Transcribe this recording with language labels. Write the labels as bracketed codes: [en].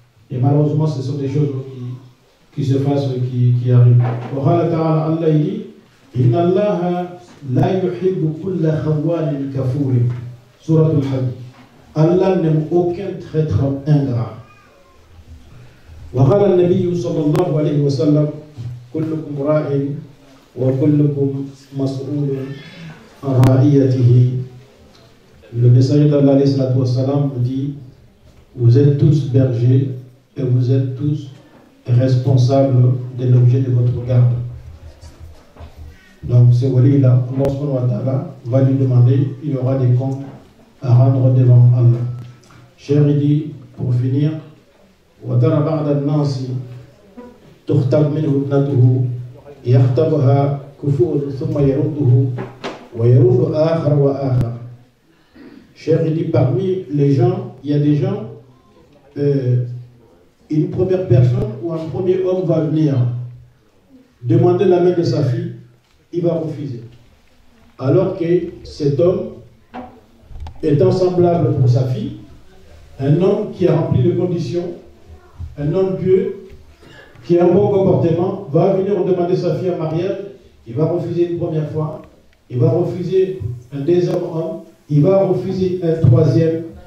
[fr] Et malheureusement, ce sont des choses qui se passent, qui arrivent. Allah dit [ar] Inna Allah la yuhibbu kulla khawanin kafurin. Surat al-Hajj. [fr] Allah n'aime aucun traître ingrat. [ar] وقال النبي صلى الله عليه وسلم كلكم راع وكلكم مسؤول عن رعيته. [fr] Le messager d'Allah dit vous êtes tous bergers et vous êtes tous responsables de l'objet de votre garde. Donc ce wali-là, Allah subhanahu wa ta'ala va lui demander, il y aura des comptes à rendre devant Allah. Cher, il dit, pour finir, [ar] وَتَرَى بَعْدَ النَّاسِ تُخْتَبْ مِنْهُ ابْنَتُهُ يَخْتَبُهَا كُفُورٌ ثُمَّ يَرُدُّهُ وَيَرُدُّ آخَرَ وَآخَرَ. [fr] Cher, il dit, parmi les gens, il y a des gens, une première personne ou un premier homme va venir demander la main de sa fille, il va refuser. Alors que cet homme étant semblable pour sa fille, un homme qui a rempli les conditions, un homme pieux, qui a un bon comportement, va venir demander sa fille en mariage, il va refuser une première fois, il va refuser un deuxième homme, il va refuser un troisième.